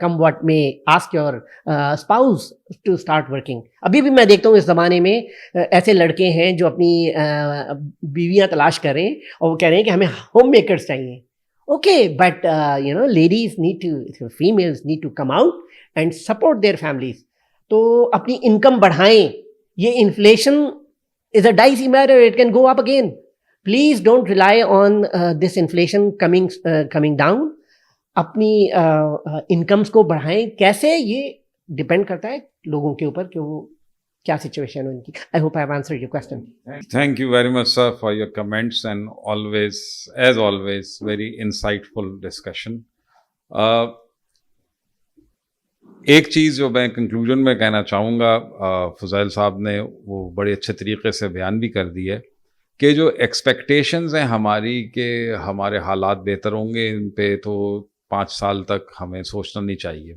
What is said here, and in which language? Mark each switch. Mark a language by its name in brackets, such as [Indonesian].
[English] Come what may ask your spouse to start working. [Urdu] ابھی بھی میں دیکھتا ہوں اس زمانے میں ایسے لڑکے ہیں جو اپنی بیویاں تلاش کر رہے ہیں اور وہ کہہ رہے ہیں کہ ہمیں ہوم میکرز چاہیے. [English] Okay, but ladies need to, females need to come out and support their families. [Urdu] تو اپنی انکم بڑھائیں. [English] یہ inflation is a dicey matter, it can go up again. Please don't rely on this inflation coming down. [Urdu] اپنی incomes کو بڑھائیں. کیسے, یہ depend کرتا ہے لوگوں کے اوپر کہ وہ کیا سچویشن ہے ان کی. [English] I hope I have answered your question. Thank you very much, sir, for your comments and always, as always, very insightful discussion. [Urdu] ایک چیز جو میں کنکلوژن میں کہنا چاہوں گا, فضائل صاحب نے وہ بڑے اچھے طریقے سے بیان بھی کر دی ہے کہ جو ایکسپیکٹیشنز ہیں ہماری کہ ہمارے حالات بہتر ہوں گے, ان پہ تو 5 سال تک ہمیں سوچنا نہیں چاہیے.